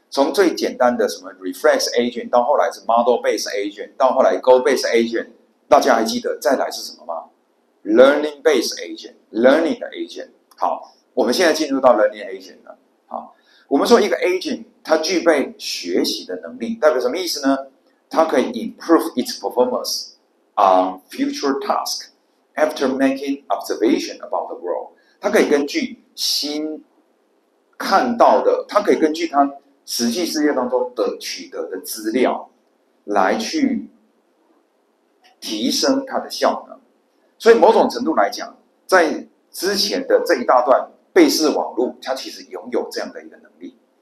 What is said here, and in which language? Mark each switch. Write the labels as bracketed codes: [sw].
[zh] 从最简单的什么 reflex agent 到后来是 model based agent， 到后来 goal based agent， 大家还记得再来是什么吗？ learning based agent， learning 的 agent。好，我们现在进入到 learning agent 了。好，我们说一个 agent 它具备学习的能力，代表什么意思呢？它可以 [en] improve its performance on future task after making observation about the world。 [zh] 它可以根据新看到的，它可以根据它实际世界当中的取得的资料来去提升它的效能。所以某种程度来讲，在之前的这一大段贝氏网络，它其实拥有这样的一个能力。